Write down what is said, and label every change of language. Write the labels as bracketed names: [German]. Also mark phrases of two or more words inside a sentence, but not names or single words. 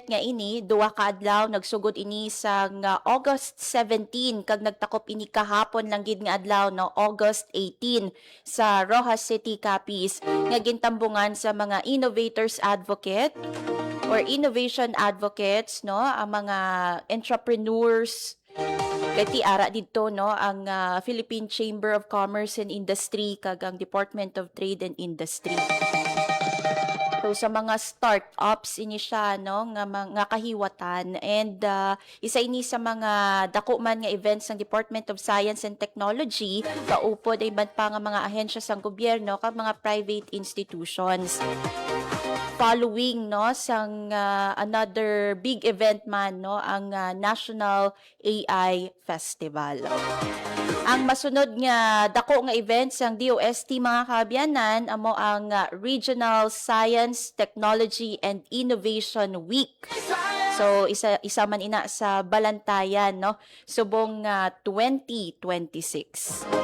[Hiligaynon] nga ini duwa ka adlaw nagsugod ini sa August 17 kag nagtakop ini kahapon lang gid nga adlaw no, August 18 sa Rojas City, Capiz, nga gintambungan sa mga [English] innovators advocate or innovation advocates [Hiligaynon] no, ang mga entrepreneurs. Kati ara dito no ang Philippine Chamber of Commerce and Industry kag ang Department of Trade and Industry. So sa mga startups ini siya no nga kahiwatan, and isa ini sa mga dako man nga events ng Department of Science and Technology, kaupod ay iba't pa nga mga ahensya sang gobyerno kag mga [English] private institutions. [Hiligaynon] Following no sang [English] another big event [Hiligaynon] man no ang National AI Festival. Ang masunod nga dako nga events ang DOST mga kaabyanan amo ang Regional Science, Technology and Innovation Week. So isa man ina sa Balantayan no subong 2026.